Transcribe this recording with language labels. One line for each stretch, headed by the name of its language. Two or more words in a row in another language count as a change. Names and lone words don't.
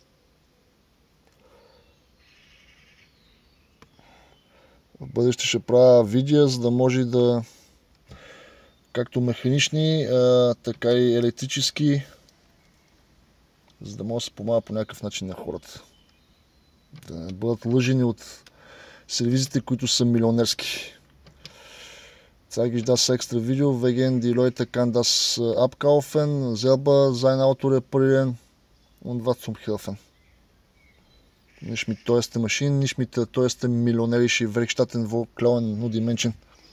Bulgarian: В бъдеще ще правя видео, за да може да както механични, така и електрически, за да може да се помага по някакъв начин на хората. Да не бъдат лъжени от сервизите, които са милионерски.
German: Zeige ich das extra Video, wegen die Leute kann das abkaufen, selber sein Auto reparieren und was zum helfen. Nicht mit teuersten Maschinen, nicht mit teuersten millionärischen Werkstätten, wo klauen nur die Menschen.